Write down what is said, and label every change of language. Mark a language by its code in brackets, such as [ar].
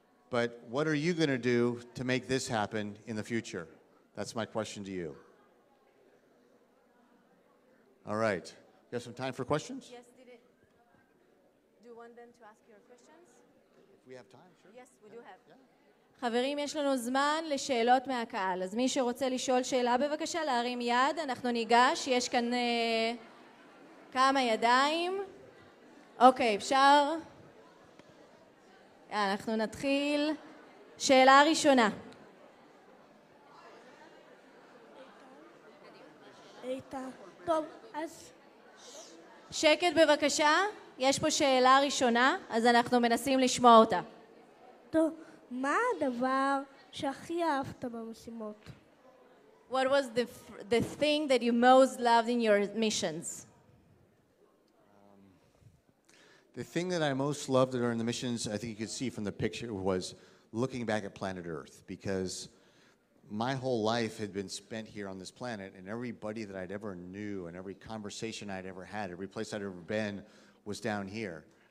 [en] But what are you going to do to make this happen in the future? That's my question to you. All right. You have some time for questions? Yes, do you want them to ask your questions? If we have time, sure. Yes, we do have. [he] חברים, יש לנו זמן לשאלות מהקהל. אז מי שרוצה לשאול שאלה, בבקשה להרים יד. אנחנו ניגש, יש כאן כמה ידיים. אוקיי, אפשר? אנחנו נתחיל. שאלה ראשונה. איתן. טוב, אז... שקט בבקשה. יש פה שאלה ראשונה, אז אנחנו מנסים לשמוע אותה. טוב, מה הדבר שהכי אהבת במשימות? [en] What was the thing that you most loved in your missions? The thing that I most loved during the missions, I think you could see from the picture, was looking back at planet Earth, because my whole life had been spent here on this planet, and everybody that I'd ever knew and every conversation I'd ever had, every place I'd ever been was down here.